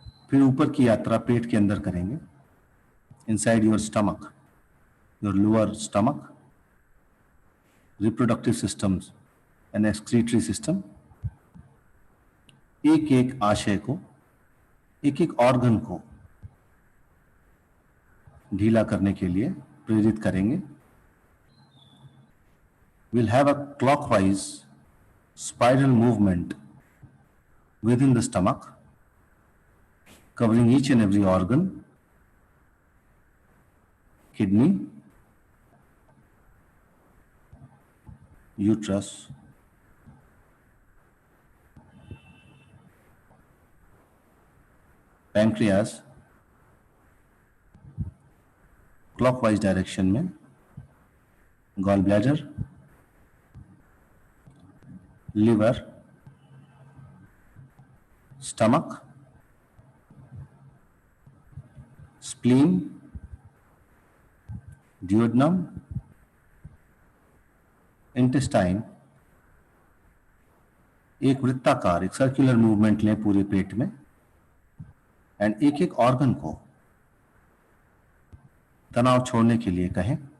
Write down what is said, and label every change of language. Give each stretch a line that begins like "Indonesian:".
Hindi: फिर ऊपर की यात्रा पेट के अंदर करेंगे,
English: Inside your stomach, your lower stomach, reproductive systems and excretory system.
Hindi: एक एक आशय को, एक एक ऑर्गन को ढीला करने के लिए प्रेरित करेंगे।
English: We'll have a clockwise spiral movement within the stomach, covering each and every organ, kidney, uterus, pancreas, clockwise direction में gallbladder, liver, stomach, spleen, duodenum, intestine।
Hindi: एक वृत्ताकार, एक सर्कुलर मूवमेंट लें पूरे पेट में एंड एक एक ऑर्गन को तनाव छोड़ने के लिए कहें।